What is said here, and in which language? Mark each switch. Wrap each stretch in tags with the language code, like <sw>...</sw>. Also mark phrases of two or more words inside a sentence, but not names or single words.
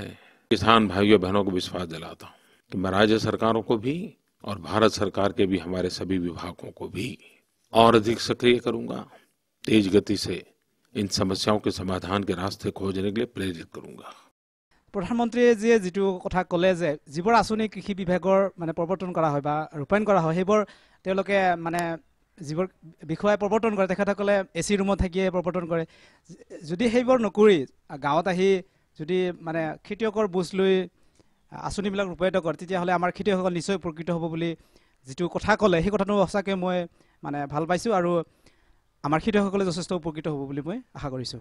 <hi>किसान भाइयों बहनों को विश्वास दिलाता हूँ कि मैं राज्य सरकारों को भी और भारत सरकार के भी हमारे सभी विभागों को भी और अधिक सक्रिय करूंगा, तेज गति से इन समस्याओं के समाधान के रास्ते खोजने के लिए प्रेरित करूंगा।</hi> <as>প্ৰধানমন্ত্ৰী জী জী কথা ক'লে যিবোৰ আঁচনি কৃষি বিভাগৰ মানে প্ৰৱৰ্তন কৰা হয় বা ৰূপায়ণ কৰা হয় সেইবোৰ তেওঁলোকে মানে যিবোৰ বিষয় প্ৰৱৰ্তন কৰে তেখেতসকলে এসি ৰুমত থাকিয়ে প্ৰৱৰ্তন কৰে। যদি সেইবোৰ নকৰি গাঁৱত আহি যদি মানে খেতিয়কৰ বুজ লৈ আঁচনিবিলাক ৰূপায়িত কৰে তেতিয়াহ'লে আমাৰ খেতিয়কসকল নিশ্চয় উপকৃত হ'ব বুলি যিটো কথা ক'লে সেই কথাটো সঁচাকৈ মই মানে ভাল পাইছোঁ আৰু আমাৰ খেতিয়কসকলে যথেষ্ট উপকৃত হ'ব বুলি মই আশা কৰিছোঁ।</as>